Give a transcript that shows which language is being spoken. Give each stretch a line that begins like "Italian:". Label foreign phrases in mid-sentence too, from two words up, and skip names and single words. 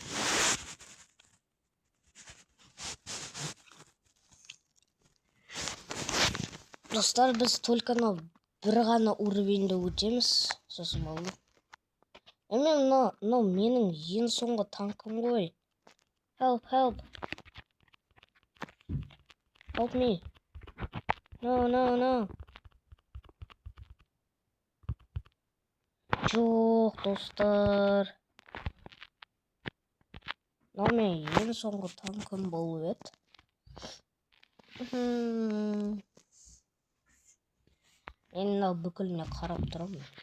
Kazakh: Достар, біз только бір ғана уровеньді өтеміз. Сосын болды. Мен менің ең соңғы танкым ғой.
English: Help. Help me. No.
Kazakh: Жоқ, достар. Мен ең соңғы танкым болып еді. Мен бүкіліне қарап тұрамын.